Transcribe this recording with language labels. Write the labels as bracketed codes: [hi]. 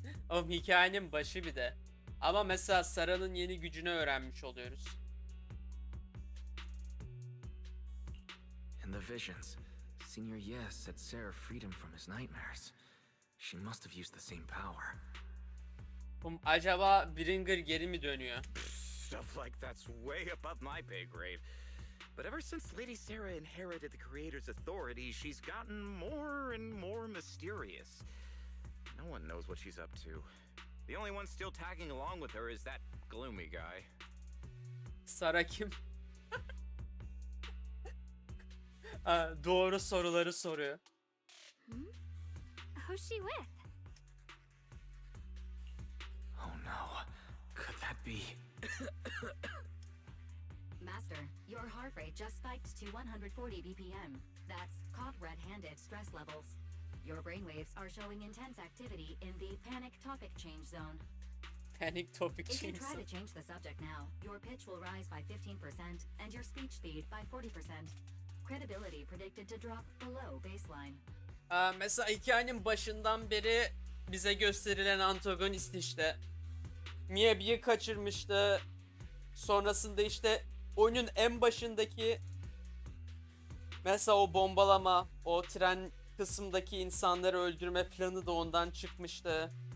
[tr] Oğlum hikayenin başı bir de. Ama mesela Sarah'nın yeni gücünü öğrenmiş oluyoruz. [en] In the visions, Senior Yes said Sarah freed him from his nightmares. She must have used the same power. [tr] Acaba Bringer geri mi dönüyor? [en] Stuff like that's way above my pay grade. But ever since Lady Sarah inherited the Creator's authority, she's gotten more and more mysterious. No one knows what she's up to. The only one still tagging along with her is that gloomy guy. [tr] Sarah kim? Doğru soruları soruyor. [en] Who's she with? Oh no. Could that be? Master, your heart rate just spiked to 140 BPM. That's caught red-handed stress levels. Your brainwaves are showing intense activity in the panic topic change zone. Panic topic If you change. try to change the subject now, your pitch will rise by 15% and your speech speed by 40%. Credibility predicted to drop below baseline. [tr] Mesela hikayenin başından beri bize gösterilen antagonist işte Miyabi'yi kaçırmıştı. Sonrasında işte oyunun en başındaki mesela o bombalama, o tren kısımdaki insanları öldürme planı da ondan çıkmıştı.